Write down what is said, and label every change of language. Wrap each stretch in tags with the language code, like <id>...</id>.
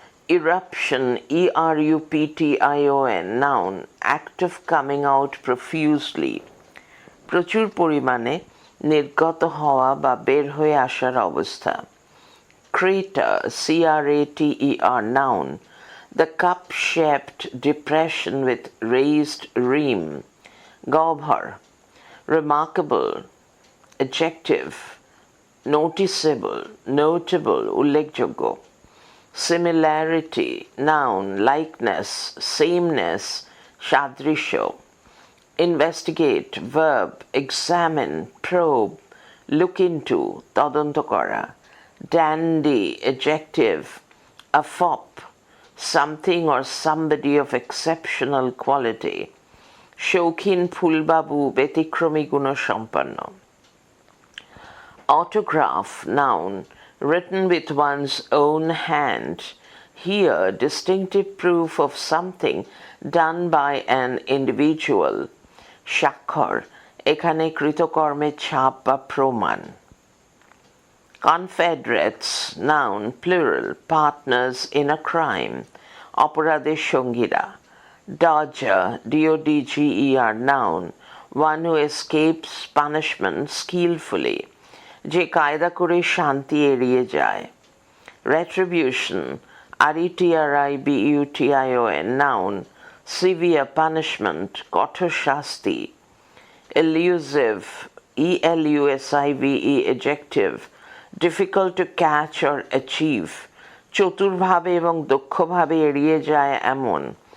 <en>Eruption, eruption, noun, act of coming out profusely.</en> <bn>প্রচুর পরিমাণে নির্গত হওয়া বা বের হয়ে আসার অবস্থা.</bn> <en>Crater, crater, noun, the cup-shaped depression with raised rim. Gobhar. Remarkable, adjective, noticeable, notable, উল্লেখযোগ্য. Similarity, noun, likeness, sameness, সাদৃশ্য. Investigate, verb, examine, probe, look into,</en> <bn>তদন্ত করা.</bn> <en>Dandy, adjective, a fop, something or somebody of exceptional quality.</en> <bn>শৌখিন ফুলবাবু ব্যতিক্রমী গুণসম্পন্ন.</bn> <en>Autograph, noun, written with one's own hand. Here, distinctive proof of something done by an individual.</en> <bn>স্বাক্ষর, এখানে কৃতকর্মের ছাপ বা প্রমাণ.</bn> <en>Confederates, noun, plural, partners in a crime.</en> <bn>অপরাধের সঙ্গীরা.</bn> <en>Dodger, dodger, noun, one who escapes punishment skillfully.</en> <bn>যে কায়দা করে শান্তি এড়িয়ে যায়.</bn> <en>Retribution, retribution, noun, severe punishment,</en> <bn>কঠোর শাস্তি.</bn> <en>Elusive, elusive, adjective, difficult to catch or achieve.</en> <bn>চতুরভাবে এবং দক্ষভাবে এড়িয়ে যায় এমন.</bn>